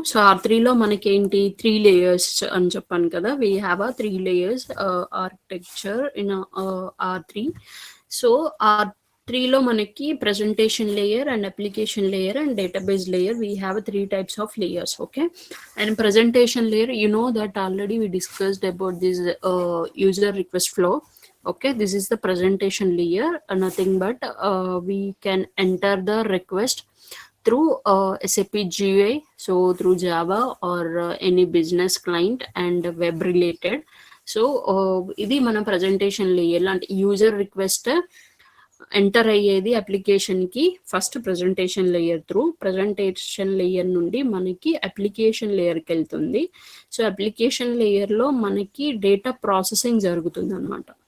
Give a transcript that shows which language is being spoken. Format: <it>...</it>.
<te>So R3లో మనకి ఏంటి 3 layers అని చెప్పాను కదా,</te> <en>We have 3 layers architecture in R3.</en> <te>So R3లో మనకి</te> <en>Presentation layer and application layer and database layer, we have 3 types of layers. Okay, and presentation layer, you know that already we discussed about this user request flow. Okay, this is the presentation layer, nothing but we can enter the request through SAP GUI, so through Java or any business client and web related.</en> <te>So ఇది మన presentation layer లాంటి user request enter అయ్యేది application కి first presentation layer through. Presentation layer నుండి మనకి application లేయర్కి వెళ్తుంది. So application లేయర్లో మనకి డేటా ప్రాసెసింగ్ జరుగుతుంది అనమాట.</te>